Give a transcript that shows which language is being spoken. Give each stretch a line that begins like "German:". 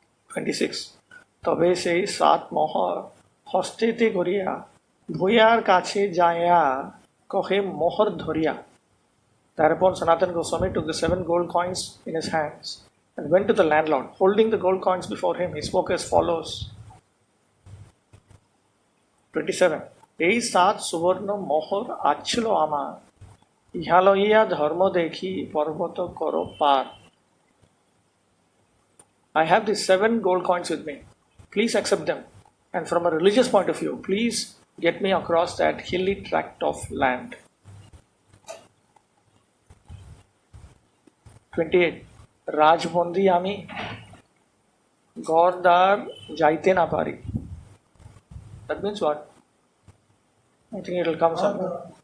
English: 26.
Bangla: তবে সেই 7 মোহর হস্তেতে করিয়া ভূয়ার কাছে যাইয়া কহে মোহর ধরিয়া.
English: Thereupon Sanatan Goswami took the 7 gold coins in his hands and went to the landlord. Holding the gold coins before him, he spoke as follows. 27.
Bangla: এই 7 সুবর্ণ মোহর আচ্ছিল আমার ইহা লইয়া ধর্ম দেখি পর্বত করো পার.
English: I have these 7 gold coins with me. Please accept them. And from a religious point of view, please get me across that hilly tract of land. 28.
Bangla: রাজবন্দী আমি গড়দার যাইতে না পারি.
English: That means what? I think it will come somewhere.